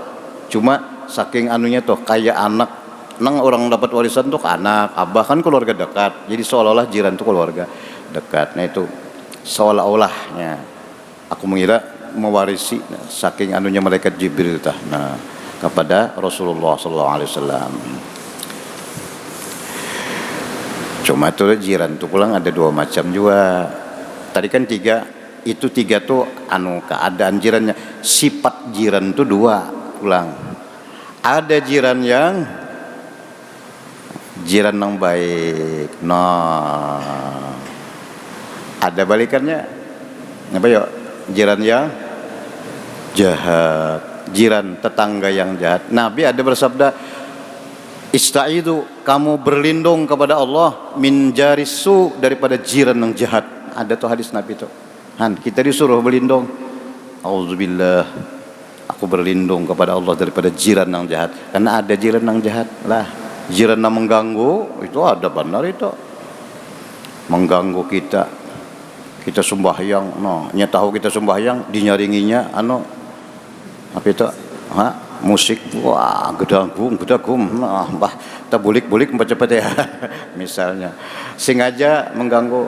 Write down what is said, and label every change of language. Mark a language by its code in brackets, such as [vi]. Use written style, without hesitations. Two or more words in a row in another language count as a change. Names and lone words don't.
[bjn] Cuma saking anunya tuh kayak anak, nang orang dapat warisan tuh anak, abah kan keluarga dekat. Jadi seolah-olah jiran tuh keluarga dekat. Nah, itu seolah-olahnya aku mengira mewarisi, saking anunya malaikat Jibril kepada Rasulullah [ar] صلى الله عليه وسلم. [bjn] Cuma tuh jiran tuh pulang ada dua macam juga. Tadi kan tiga tuh keadaan jirannya. Sifat jiran tuh dua pulang. Ada jiran yang baik. Nah, ada balikannya. Apa yuk? Jiran yang jahat, jiran tetangga yang jahat. Nabi ada bersabda, istaidu, kamu berlindung kepada Allah, [ar] من جار السوء, [bjn] daripada jiran yang jahat. Ada tuh hadis Nabi itu. Kita disuruh berlindung. Auzubillah, aku berlindung kepada Allah daripada jiran yang jahat. Karena ada jiran yang jahat lah. Jiran yang mengganggu itu ada benar itu. Mengganggu kita sembahyang, tahu kita sembahyang, dinyaringinya apa itu, musik, wah gedagum, bah kita bulik empat cepet ya, misalnya, sengaja mengganggu.